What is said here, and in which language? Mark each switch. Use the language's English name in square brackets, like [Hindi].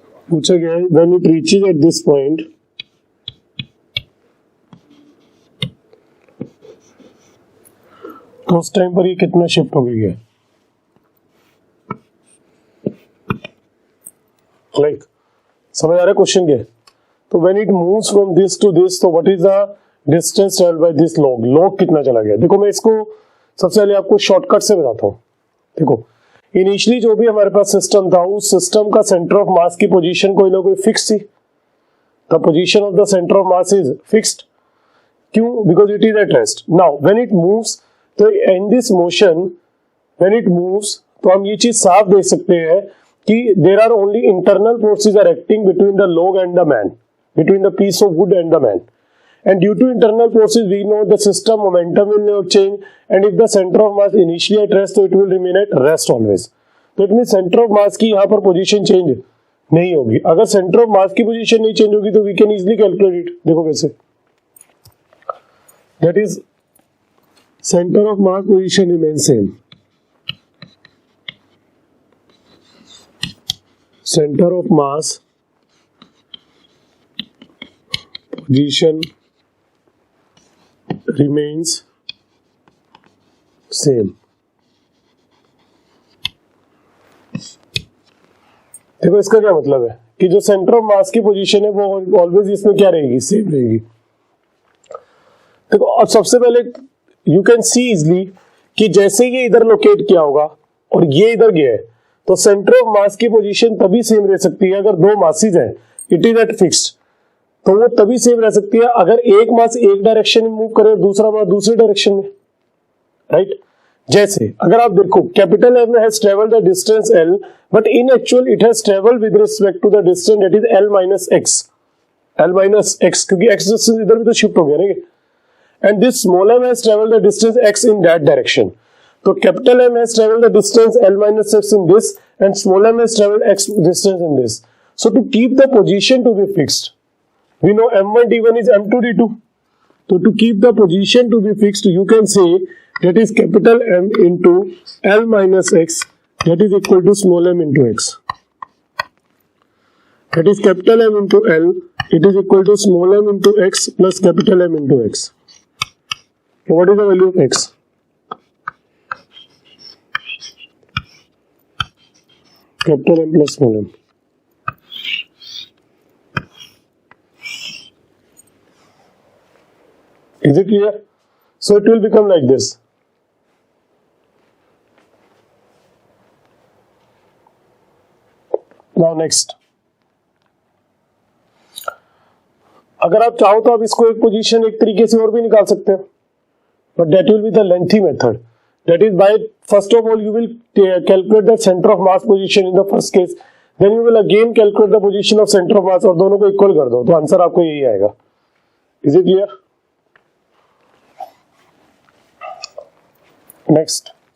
[Hindi] पूछा गया है [English] when it reaches at this point, [Hindi] तो उस टाइम पर ये कितना शिफ्ट हो गई है, लाइक समझ आ रहा है क्वेश्चन क्या है? [English] तो when it moves from this to this, तो what is the distance traveled by this log? [Hindi] log कितना चला गया? देखो मैं इसको सबसे पहले आपको शॉर्टकट से बताता हूँ. देखो इनिशियली जो भी हमारे पास सिस्टम था, उस सिस्टम का सेंटर ऑफ मास की पोजीशन कोई ना कोई फिक्स थी. [English] The position of the centre of mass is fixed. क्यों? Because it is at rest. Now when it moves, तो in this motion when it moves, [Hindi] तो हम ये चीज साफ देख सकते हैं कि [English] There are only internal forces are acting between the log and the man, between the piece of wood and the man. And due to internal forces, we know the system momentum will not change, and if the center of mass initially at rest, so it will remain at rest always. [Hindi] तो [English] it means [Hindi] center of mass की यहाँ पर position change नहीं होगी. अगर centre of mass की position नहीं change होगी तो [English] We can easily calculate it. [Hindi] देखो कैसे, [English] That is centre of mass position remain same. Centre of mass position remains same. [Hindi] देखो इसका क्या मतलब है कि जो सेंटर ऑफ मास की पोजीशन है वो ऑलवेज इसमें क्या रहेगी, सेम रहेगी. देखो अब सबसे पहले [English] you can see easily [Hindi] कि जैसे ये इधर लोकेट किया होगा और ये इधर गया है, तो सेंटर ऑफ मास की पोजीशन तभी सेम रह सकती है अगर दो मासेस हैं, [English] It is at fixed. [Hindi] तो वो तभी सेम रह सकती है अगर एक मास एक डायरेक्शन में मूव करे और दूसरा मास दूसरी डायरेक्शन में, राइट? जैसे अगर आप देखो [English] capital M has travelled the distance L, but in actual it has travelled with respect to the distance that is L minus x, [Hindi] क्योंकि x डिस्टेंस इधर भी तो शिफ्ट हो गया ना. [English] And this small m has travelled the distance x in that direction. तो capital M has travelled the distance L minus x in this and small m has travelled x distance in this. So to keep the position to be fixed, We know M1 D1 is M2 D2. So to keep the position to be fixed, you can say that is capital M into L minus X, that is equal to small m into X. That is capital M into L, it is equal to small m into X plus capital M into X. So what is the value of X? Capital M plus small m. Is it clear? So it will become like this. Now next. [Hindi] अगर आप चाहो तो आप इसको एक position एक तरीके से और भी निकाल सकते हो, [English] but that will be the lengthy method. That is, by first of all you will calculate the center of mass position in the first case, then you will again calculate the position of center of mass [Hindi] और दोनों को equal कर दो तो answer आपको यही आएगा. [English] Is it clear? Next.